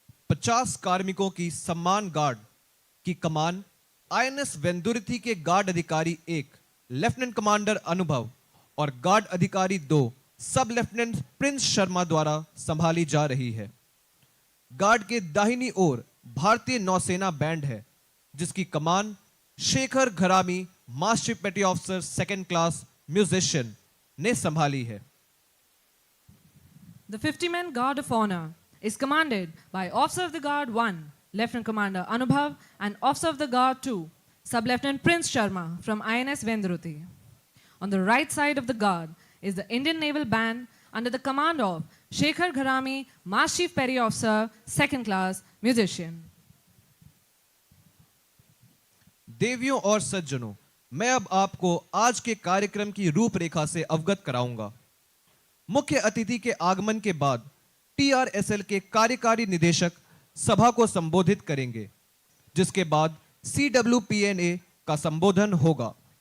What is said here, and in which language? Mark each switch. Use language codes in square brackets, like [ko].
[hi] पचास कार्मिकों की सम्मान गार्ड कि कमान आईएनएस वेंदुरिथी के गार्ड अधिकारी 1 लेफ्टिनेंट कमांडर अनुभव और गार्ड अधिकारी 2 सब लेफ्टिनेंट प्रिंस शर्मा द्वारा संभाली जा रही है। गार्ड के दाहिनी ओर भारतीय नौसेना बैंड है, जिसकी कमान शेखर घरामी मास्टर पेटी ऑफिसर सेकेंड क्लास म्यूजिशियन ने संभाली है। [en] The 50-man Guard of Honor is commanded by Officer of the Guard 1, Lieutenant Commander Anubhav, and Officer of the Guard 2, Sub-Lieutenant Prince Sharma from INS Vendruti. On the right side of the Guard is the Indian Naval Band under the command of Shekhar Gharami, Master Chief Petty Officer, Second Class, Musician. [hi] देवियों और सज्जनों, मैं अब आपको आज के कार्यक्रम की रूपरेखा से अवगत कराऊंगा। मुख्य अतिथि के आगमन के बाद टीआरएसएल के कार्यकारी निदेशक सभा को संबोधित करेंगे, जिसके बाद सीडब्ल्यूपीएनए का संबोधन होगा।